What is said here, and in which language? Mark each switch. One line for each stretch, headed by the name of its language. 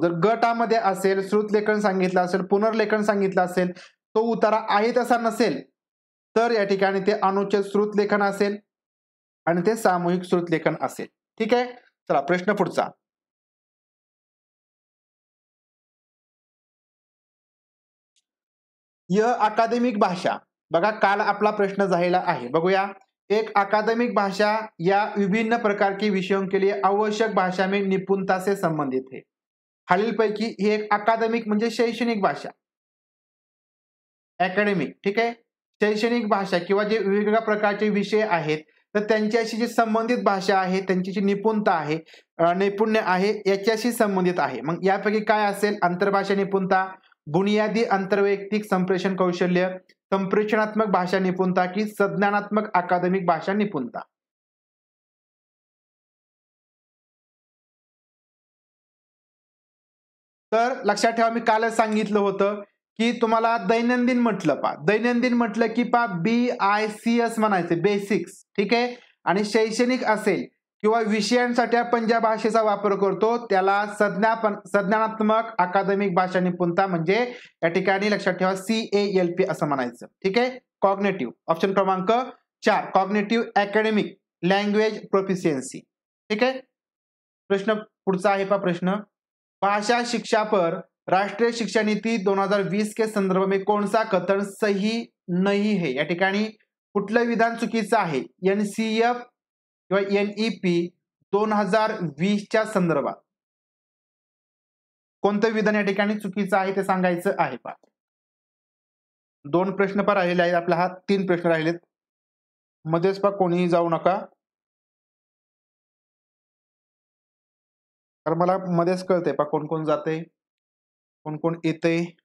Marathi: जर गटामध्ये असेल, श्रुतलेखन सांगितलं असेल, पुनर्लेखन सांगितलं असेल, तो उतारा आहे तसा नसेल, तर या ठिकाणी ते अनुच्छेद श्रुतलेखन असेल आणि ते सामूहिक श्रुतलेखन असेल. ठीक आहे. चला प्रश्न पुढचा.
Hindi: यह अकादमिक भाषा,
Marathi: बघा काल आपला प्रश्न झालेला आहे, बघूया.
Hindi: एक अकादमिक भाषा या विभिन्न प्रकार के विषयों के लिए आवश्यक भाषा में निपुणता से संबंधित है.
Marathi: खालीलपैकी ही एक अकादमिक म्हणजे शैक्षणिक भाषा, अकॅडमिक, ठीक आहे. शैक्षणिक भाषा किंवा जे वेगवेगळ्या प्रकारचे विषय आहेत तर त्यांच्याशी जी संबंधित भाषा आहे, त्यांची जी निपुणता आहे, नैपुण्य आहे, याच्याशी संबंधित आहे. मग यापैकी काय असेल? आंतरभाषा निपुणता, बुनियादी आंतरवैयक्तिक संप्रेषण कौशल्य, संप्रेषणात्मक भाषा निपुणता की संज्ञानात्मक अकादमिक भाषा निपुणता. तर लक्षात ठेवा, मी कालच सांगितलं होतं की तुम्हाला दैनंदिन म्हटलं, दैनंदिन म्हटलं की BICS म्हणायचं, बेसिक्स. ठीक आहे. आणि शैक्षणिक असेल किंवा विषयांसाठी आपण ज्या भाषेचा वापर करतो त्याला संज्ञानात्मक अकादमिक भाषा निपुणता, म्हणजे या ठिकाणी लक्षात ठेवा CALP असं म्हणायचं. ठीक आहे.
English: Cognitive, option क्रमांक 4, cognitive academic language proficiency.
Marathi: ठीक आहे. प्रश्न पुढचा आहे प्रश्न,
Hindi: भाषा शिक्षा पर राष्ट्रीय शिक्षा नीति 2020 के संदर्भ में कौन सा कथन सही नहीं है.
Marathi: या ठिकाणी कुठलं विधान चुकीचं आहे? NCF किंवा NEP 2020च्या संदर्भात कोणतं विधान या ठिकाणी चुकीचं आहे ते सांगायचं आहे. 2 प्रश्न राहिलेले आहेत आपल्या, हा 3 प्रश्न राहिलेत. मध्येच कोणीही जाऊ नका, कारण मला मध्येच कळतंय कोण कोण जाते, कोण कोण येते.